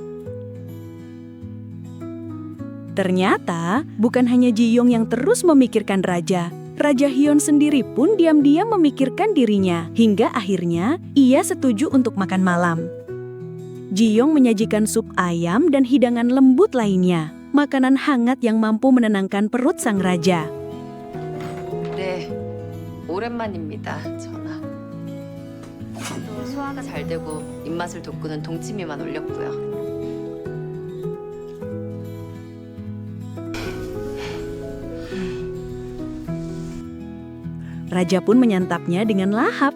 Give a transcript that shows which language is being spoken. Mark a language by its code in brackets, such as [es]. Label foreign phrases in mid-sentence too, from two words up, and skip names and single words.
[id] Ternyata, bukan hanya Jiyong yang terus memikirkan Raja. Raja Hyun sendiri pun diam-diam memikirkan dirinya, hingga akhirnya ia setuju untuk makan malam. Jiyong menyajikan sup ayam dan hidangan lembut lainnya, makanan hangat yang mampu menenangkan perut sang raja. [ko] 네, 오랜만입니다, 전하. 또 소화가 잘 되고 입맛을 돋구는 동치미만 올렸고요. [id] Raja pun menyantapnya dengan lahap.